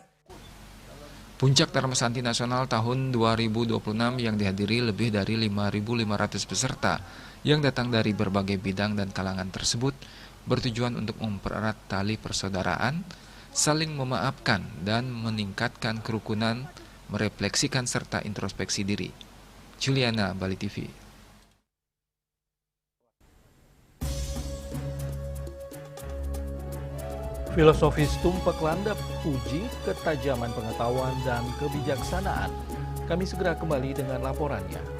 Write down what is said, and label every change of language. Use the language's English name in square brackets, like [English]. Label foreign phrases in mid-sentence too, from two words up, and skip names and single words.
[Indonesian] Puncak Dharma Santi Nasional tahun 2026 yang dihadiri lebih dari 5.500 peserta yang datang dari berbagai bidang dan kalangan tersebut bertujuan untuk mempererat tali persaudaraan, saling memaafkan, dan meningkatkan kerukunan, merefleksikan serta introspeksi diri. Juliana, Bali TV. Filosofis tumpak landap, uji ketajaman pengetahuan dan kebijaksanaan. Kami segera kembali dengan laporannya.